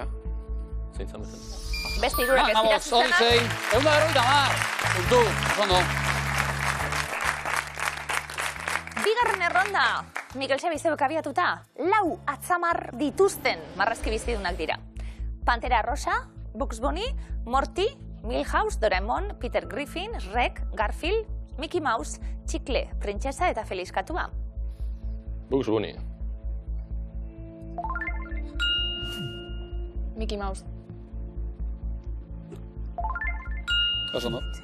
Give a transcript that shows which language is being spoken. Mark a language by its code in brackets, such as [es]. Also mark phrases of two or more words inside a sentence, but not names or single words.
[eu] Zein zan bezen. Beste irurak ez dira zuzenak. Odyssey, 150. Puntu, ondo. Bigarren erronda, Mikel Xabi zeuek abiatuta, 4 atzamar dituzten marrazki bizidunak dira. Pantera Rosa, Bugs Bunny, Morty, Milhouse, Doraemon, Peter Griffin, Rek, Garfield, Mickey Mouse, Txikle, Printzesa eta Feliz Katua. Bugs Bunny. Mickey Mouse. Oso ondo.